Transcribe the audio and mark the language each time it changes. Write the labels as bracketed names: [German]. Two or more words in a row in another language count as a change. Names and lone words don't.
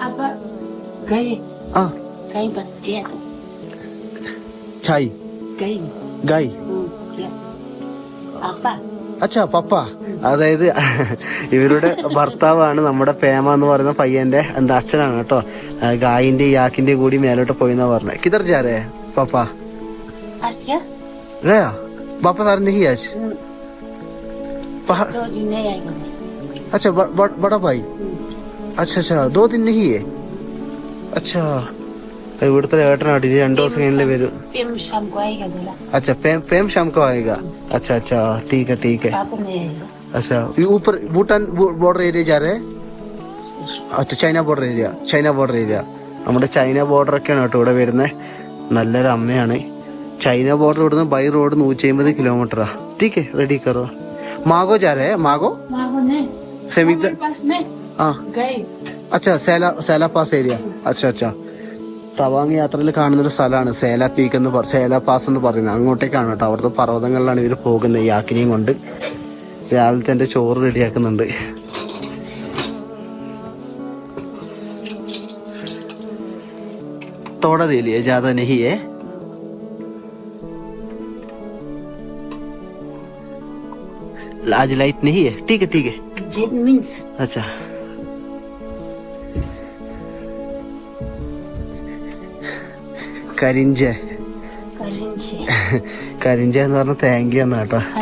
[Malayalam] ആ ചായ് ഗായ്. [Hindi] अच्छा पापा. [Malayalam] അതായത് ഇവരുടെ ഭർത്താവാണ് നമ്മുടെ പേമ എന്ന് പറയുന്ന പയ്യന്റെ എന്താ അച്ഛനാണ് കേട്ടോ. ഗായിന്റെ യാക്കിന്റെ കൂടി മേലോട്ട് പോയിന്നാ പറഞ്ഞത്. [Hindi] किधर जारे पापा? गया वापस आ रहे नहीं आज? अच्छा बड़ा भाई. अच्छा अच्छा 2 दिन नहीं है. अच्छा [Malayalam] ഇവിടുത്തെ ഏട്ടനാട്ടി 2 ദിവസം കഴിഞ്ഞില്ലേ വരും. [Hindi] अच्छा पेम शाम को आएगा. अच्छा अच्छा ठीक है ठीक है. अच्छा ये ऊपर भूटान बॉर्डर एरिया जा रहे हैं. [Malayalam] अच्छा ചൈന ബോർഡർ ഏരിയ. നമ്മുടെ ചൈന ബോർഡർ ഒക്കെയാണ് കേട്ടോ ഇവിടെ വരുന്നത്. നല്ലൊരു അമ്മയാണ്. ചൈന ബോർഡർ ഇവിടുന്ന് ബൈ റോഡ് 150 കിലോമീറ്ററാ. [Hindi] ठीक है रेडी करो. मागो जा रहे हैं. मागो सेमिक. हाँ अच्छा [Malayalam] സേല പാസ് ഏരിയ. [Hindi] अच्छा अच्छा [Malayalam] തവാങ് യാത്രയിൽ കാണുന്നൊരു സ്ഥലമാണ് സേല പീക്ക് സേല പാസ് എന്ന് പറയുന്നത്. അങ്ങോട്ടേക്കാണ് കേട്ടോ. അവിടുത്തെ പർവ്വതങ്ങളിലാണ് ഇവർ പോകുന്നത് യാക്കിനെയും കൊണ്ട്. രാവിലത്തെ എൻ്റെ ചോറ് റെഡിയാക്കുന്നുണ്ട്. [Hindi] थोड़ा देलिये ज़्यादा नहीं है. आज लाइट नहीं है. ठीक है ठीक है. [Malayalam] अच्छा കരിഞ്ച എന്ന് പറഞ്ഞ താങ്ക് യു എന്നാ കേട്ടോ.